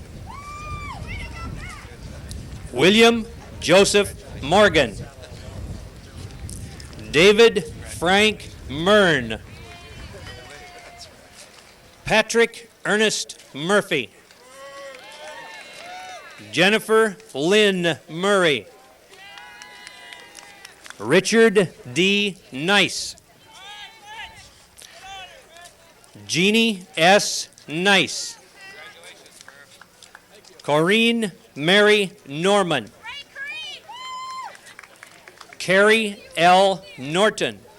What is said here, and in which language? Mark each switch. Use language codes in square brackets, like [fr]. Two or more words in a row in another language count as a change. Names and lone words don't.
[en] William Joseph Morgan. David Frank Mern. Patrick Ernest Murphy. Jennifer Lynn Murray. Richard D. Nice. Jeannie S. Nice. Corinne Mary Norman. Carrie L. Norton.